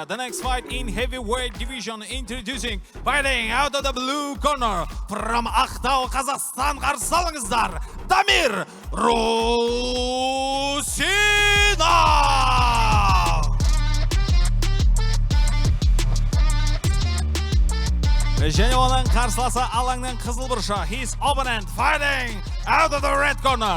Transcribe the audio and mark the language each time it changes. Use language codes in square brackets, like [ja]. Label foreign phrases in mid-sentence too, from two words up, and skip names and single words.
[en] The next fight in heavyweight division, introducing fighting out of the blue corner. [kk] From Ақтау, Қазақстан, қарсы алыңыздар, Дамир Русинов! Және оның қарсыласы алаңның қызыл бұрышы. [en] His opponent fighting out of the red corner.